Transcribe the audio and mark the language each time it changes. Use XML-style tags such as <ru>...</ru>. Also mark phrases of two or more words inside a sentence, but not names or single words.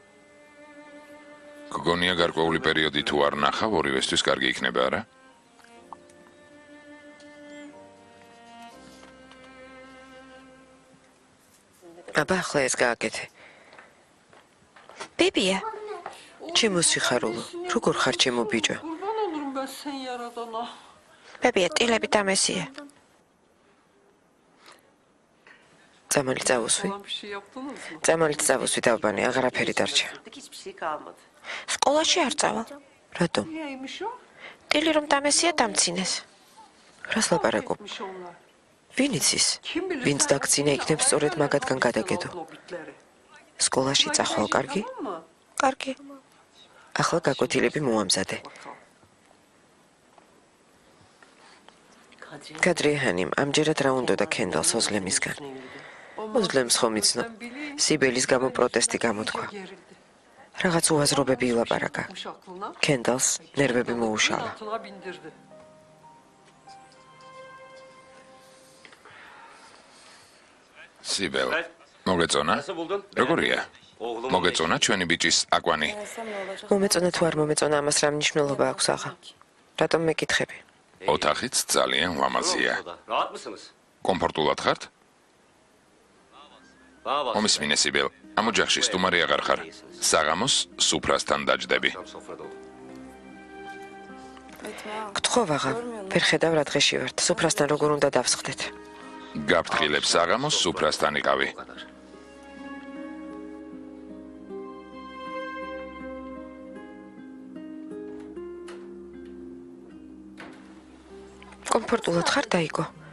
<ka>გოგონია გარკვეული პერიოდი თუ არ ნახავ, ორივესთვის კარგი იქნება, არა? აბა ახლა ეს გააკეთე. ბებია. ჩემო სიხარულო, როგორ ხარ ჩემო ბიჭო?</ka> <tr>Kurban olurum ben sen yaradana.</tr> <ka>ბებია, ტილები დამესია. წამალი წავუსვი.</ka> <tr>Falan bir şey yaptınız mı?</tr> <ka>წამალი წავუსვი დავბანი, აღარაფერი დარჩა.</ka> <tr>Hiçbir şey kalmadı.</tr> <ka>სკოლაში არ წავალ. რატომ?</ka> <tr>Niyeymiş o?</tr> <ka>ტილი რომ დამესია დამცინეს. რას ლაპარაკობ?</ka> <tr>Etmiş onlar.</tr> <ka>ვინ იცის?</ka> <tr>Kim bilir?</tr> <ka>ვინც დაგცინა იქნებს სწორედ მაგათგან გადაგედო. სკოლაში წახვალ კარგი? კარგი. ახლა გაკვეთილები მოამზადე. კადრიჰანიმ ამჯერად რა უნდოდა კენდალს ოზლემისგან. ოზლემს ხომ იცნო. სიბელის გამო პროტესტი გამოთქვა. რაღაც უაზრობები ილაპარაკა. კენდალს ნერვები მოუშალა.</ka> <tr>Atına bindirdi.</tr> <ka>სიბელ. მოგეწონა? როგორია? მოგეწონა ჩვენი ბიჭის აკვანი? მომეწონა თუ არ მომეწონა ამას რა მნიშვნელობა აქვს აღა? რატომ მეკითხები? ოთახიც ძალიან ლამაზია.</ka> <tr>Rahat mısınız?</tr> <ka>კომფორტულად ხართ?</ka> <tr>Bana bak.</tr> <ka>მომისმინე სიბელ. ამ ოჯახში სტუმარი აღარ ხარ. საღამოს სუფრასთან დაჯდები.</ka> <tr>Sofrada ol.</tr> <ka>გთხოვ აღა, ვერ ხედავ რა დღეში ვართ. სუფრასთან როგორ უნდა დავსხდეთ? გაფრთხილებ საღამოს სუფრასთან იყავი. კომფორტულად ხარ დაიგო?</ka>